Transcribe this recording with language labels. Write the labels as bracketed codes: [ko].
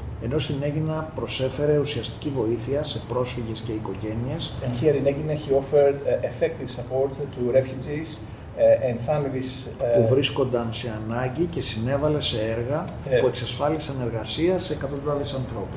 [el] Ενώ στην Έγινα προσέφερε ουσιαστική βοήθεια σε πρόσφυγες και οικογένειες. [en] And here in Έγινα he offered effective support to refugees and families [el] που βρίσκονταν σε ανάγκη και συνέβαλε σε έργα που εξασφάλισαν εργασία σε εκατοντάδες ανθρώπους.